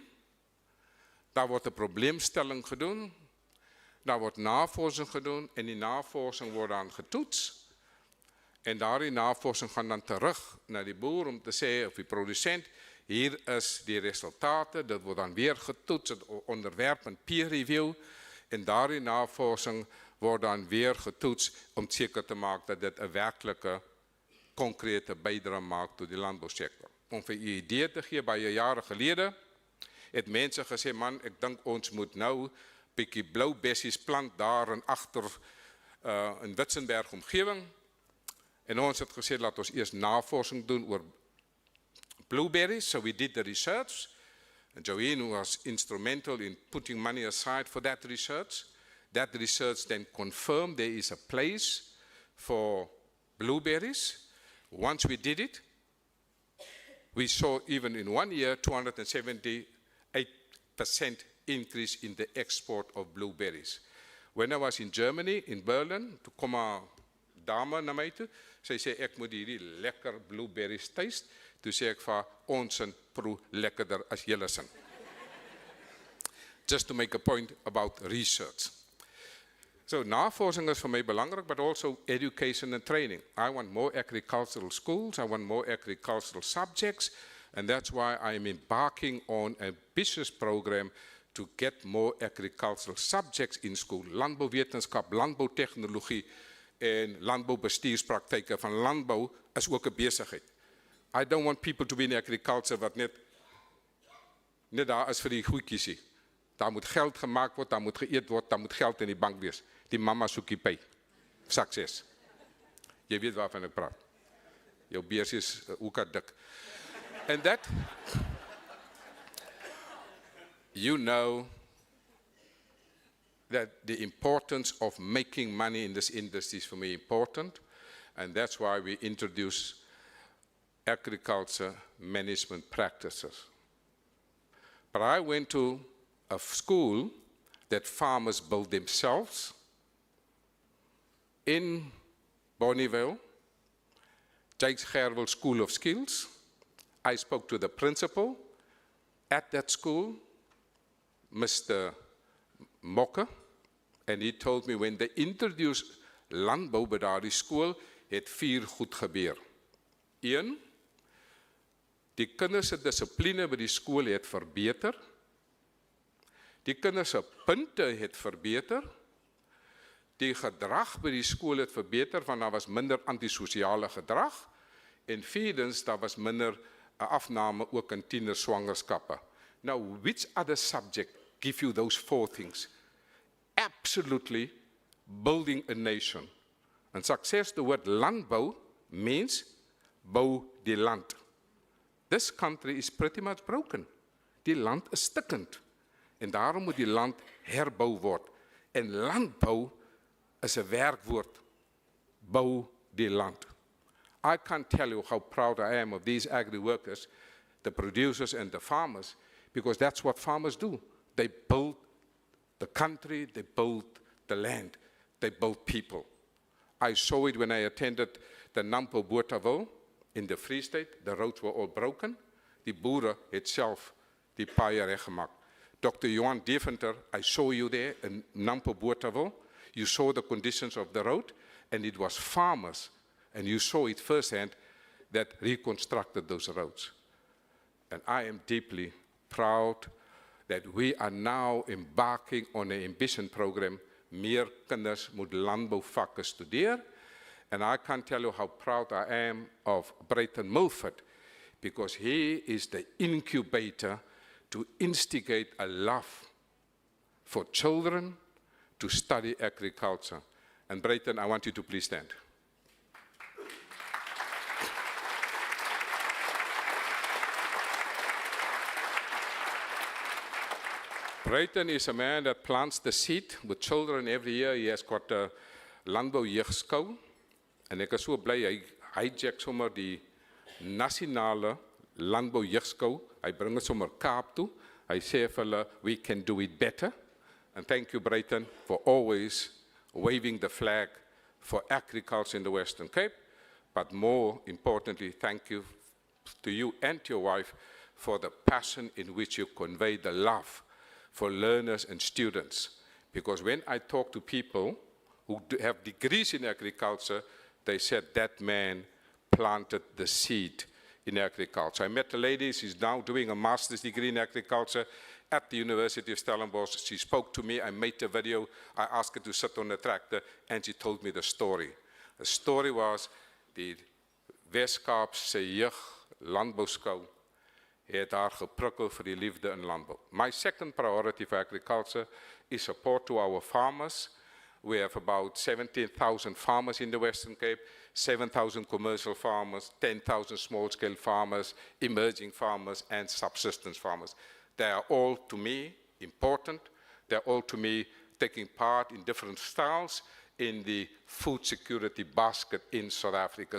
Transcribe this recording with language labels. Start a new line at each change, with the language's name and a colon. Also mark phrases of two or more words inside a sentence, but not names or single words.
Afrikaans: Daar word 'n probleemstelling gedoen, daar word navorsing gedoen, en die navorsing word dan getoets, en daardie navorsing gaan dan terug na die boer om te sê, of die produsent, hier is die resultate, dit word dan weer getoets, het onderwerp in
English: peer review,
Afrikaans: en daardie navorsing word dan weer getoets om seker te maak dat dit 'n werklike, konkrete bydrae maak tot die landbousektor. Om vir u 'n idee te gee, baie jare gelede, het mense gesê, man, ek dink ons moet nou bietjie blou bessies plant daar en agter in Witzenberg omgewing. En ons het gesê, laat ons eers navorsing doen oor blueberries.
English: So we did the research. And Joanne was instrumental in putting money aside for that research. That research then confirmed there is a place for blueberries. Once we did it, we saw even in 1 year 278% increase in the export of blueberries. When I was in Germany, in Berlin,
Afrikaans: toe kom 'n dame na my toe, sy sê ek moet hierdie lekker blueberries taste. Toe sê ek vir ons en proe lekkerder as julle sin.
English: Just to make a point about research.
Afrikaans: So navorsing is vir my belangrik,
English: but also education and training. I want more agricultural schools, I want more agricultural subjects, and that's why I'm embarking on an ambitious program to get more agricultural subjects in school.
Afrikaans: Landbouwetenskap, landboutechnologie en landboubestuurspraktyke van landbou is ook 'n besigheid.
English: I don't want people to be in agriculture
Afrikaans: wat net daar is vir die goedjies. Daar moet geld gemaak word, daar moet geëet word, daar moet geld in die bank wees. Die mama soekie pay. Sukses. Jy weet waarvan ek praat. Jou beurs is ook dik.
English: And that, you know that the importance of making money in this industry is for me important, and that's why we introduce agriculture management practices. But I went to a school that farmers build themselves in Bonneville, Jakes Gerwel School of Skills. I spoke to the principal at that school, Mr.
Afrikaans: Mokke,
English: And he told me when they introduced
Afrikaans: landbou by daardie skool, het 4 goed gebeur. 1, die kinders se dissipline by die skool het verbeter. Die kinders se punte het verbeter. Die gedrag by die skool het verbeter, want daar was minder antisosiale gedrag. En vierdens, daar was minder afname ook in tienerswangerskappe.
English: Now, which other subject give you those 4 things? Absolutely building a nation. And success, the word landbou means
Afrikaans: bou die land.
English: This country is pretty much broken.
Afrikaans: Die land is stikkend. En daarom moet die land herbou word. En landbou is 'n werkwoord. Bou die land.
English: I can't tell you how proud I am of these agri workers, the producers and the farmers, because that's what farmers do. They build the country, they build the land, they build people. I saw it when I attended the Nampo Botawil in the Free State. The roads were all broken.
Afrikaans: Die boere het self die paaie reggemaak.
English: Dr. Johan Deventer, I saw you there in Nampo Botawil. You saw the conditions of the road, and it was farmers, and you saw it firsthand, that reconstructed those roads. And I am deeply proud that we are now embarking on an ambition program.
Afrikaans: Meer kinders moet landbouvakke studeer.
English: And I can't tell you how proud I am of Brayton Mulford, because he is the incubator to instigate a love for children to study agriculture. And Brayton, I want you to please stand. Brayton is a man that plants the seed with children every year. He has got a
Afrikaans: landbou jeugskou. En ek is so bly, hy hijack sommer die nasionale landbou jeugskou. Hy bring dit sommer Kaap toe. Hy sê vir hulle,
English: we can do it better. And thank you, Brayton, for always waving the flag for agriculture in the Western Cape. But more importantly, thank you to you and your wife for the passion in which you convey the love for learners and students. Because when I talk to people who have degrees in agriculture, they said that man planted the seed in agriculture. I met a lady, she's now doing a master's degree in agriculture at the University of Stellenbosch. She spoke to me, I made a video, I asked her to sit on the tractor, and she told me the story. The story was,
Afrikaans: die Wes-Kaapse Landboutskou het haar geprikkel vir die liefde in landbou.
English: My second priority for agriculture is support to our farmers. We have about 17,000 farmers in the Western Cape, 7,000 commercial farmers, 10,000 small-scale farmers, emerging farmers, and subsistence farmers. They are all, to me, important. They're all, to me, taking part in different styles in the food security basket in South Africa.